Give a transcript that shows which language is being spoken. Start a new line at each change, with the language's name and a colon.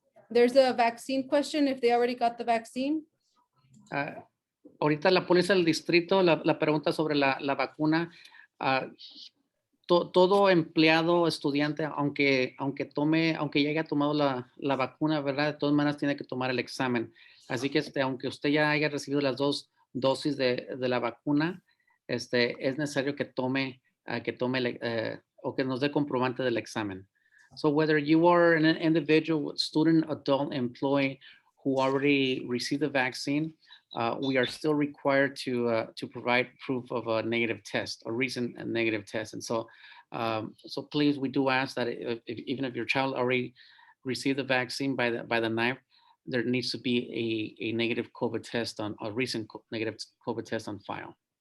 English: There's a vaccine question, if they already got the vaccine.
Spanish: Ahorita la póliza del distrito, la pregunta sobre la vacuna, todo empleado, estudiante, aunque ya haya tomado la vacuna, ¿verdad? De todas maneras tiene que tomar el examen. Así que aunque usted ya haya recibido las 2 dosis de la vacuna, es necesario que tome o que nos dé comprobante del examen.
English: So whether you are an individual, student, adult, employee who already received the vaccine, we are still required to provide proof of a negative test, a recent negative test. And so, so please, we do ask that even if your child already received the vaccine by the 9th, there needs to be a negative COVID test a recent negative COVID test on file.